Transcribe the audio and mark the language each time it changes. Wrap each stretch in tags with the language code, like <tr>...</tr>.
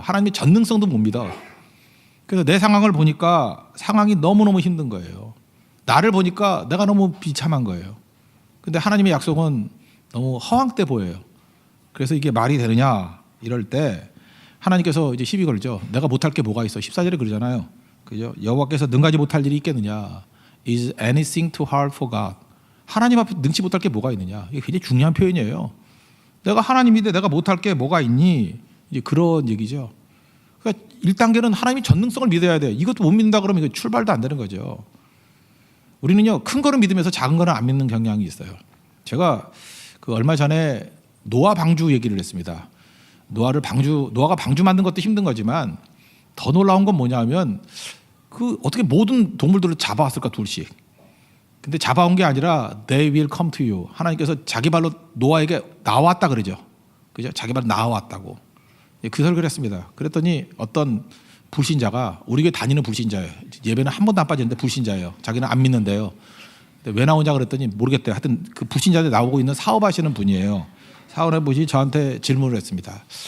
<ko>하나님의 전능성도 못 믿어. 그래서 내 상황을 보니까 상황이 너무너무 힘든 거예요. 나를 보니까 내가 너무 비참한 거예요. 근데 하나님의 약속은 너무 허황돼 보여요. 그래서 이게 말이 되느냐 이럴 때 하나님께서 이제 시비 걸죠. 내가 못할 게 뭐가 있어? 14절에 그러잖아요. 그죠? 여호와께서 능가지 못할 일이 있겠느냐?</ko> <en>Is anything too hard for God?</en> <ko>하나님 앞에 능치 못할 게 뭐가 있느냐? 이게 굉장히 중요한 표현이에요. 내가 하나님인데 내가 못할 게 뭐가 있니? 이제 그런 얘기죠. 그러니까 1단계는 하나님이 전능성을 믿어야 돼요. 이것도 못 믿는다 그러면 이거 출발도 안 되는 거죠. 우리는요, 큰 거는 믿으면서 작은 거는 안 믿는 경향이 있어요. 제가 그 얼마 전에 노아 방주 얘기를 했습니다. 노아가 방주 만든 것도 힘든 거지만 더 놀라운 건 뭐냐면 그 어떻게 모든 동물들을 잡아왔을까 둘씩. 근데 잡아온 게 아니라</ko> <en>they will come to you.</en> <ko>하나님께서 자기 발로 노아에게 나왔다 그러죠. 그죠? 자기 발로 나왔다고. 그 설교를 했습니다. 그랬더니 어떤 불신자가 우리 교회 다니는 불신자예요. 예배는 한 번도 안 빠지는데 불신자예요. 자기는 안 믿는데요. 근데 왜 나오냐 그랬더니 모르겠대요. 하여튼 그 불신자들 나오고 있는 사업하시는 분이에요. 사업해보시 저한테 질문을 했습니다.</ko>